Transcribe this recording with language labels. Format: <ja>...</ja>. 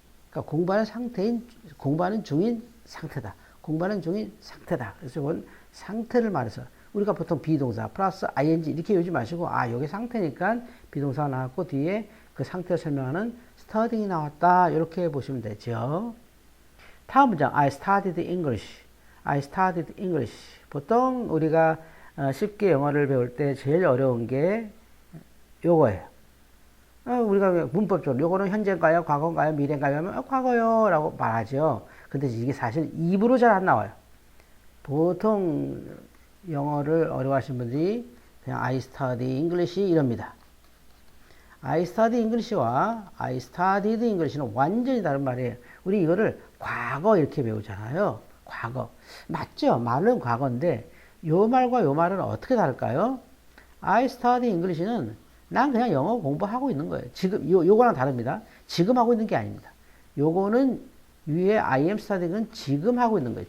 <ko>그러니까 공부하는 중인 상태다. 공부하는 중인 상태다. 그래서 이건 상태를 말해서 우리가 보통 비동사 플러스 ing 이렇게 외우지 마시고 여기 상태니까 비동사가 나왔고 뒤에 그 상태를 설명하는 studying이 나왔다. 이렇게 보시면 되죠. 다음 문장</ko> <en>I studied English. I studied English.</en> <ko>보통 우리가 쉽게 영어를 배울 때 제일 어려운 게 요거예요. 우리가 문법적으로 요거는 현재인가요? 과거인가요? 미래인가요? 하면 과거요 라고 말하죠. 근데 이게 사실 입으로 잘 안 나와요. 보통 영어를 어려워하시는 분들이 그냥</ko> <en>I study English</en> <ko>이럽니다.</ko> <en>I study English와 I studied English는</en> <ko>완전히 다른 말이에요. 우리 이거를 과거 이렇게 배우잖아요. 과거. 맞죠? 말은 과거인데 요 말과 요 말은 어떻게 다를까요?</ko> <en>I study English</en> <ko>는 난 그냥 영어 공부하고 있는 거예요. 지금 요거랑 다릅니다. 지금 하고 있는 게 아닙니다. 요거는 위에</ko> <en>I am studying</en> <ko>은 지금 하고 있는 거예요.</ko>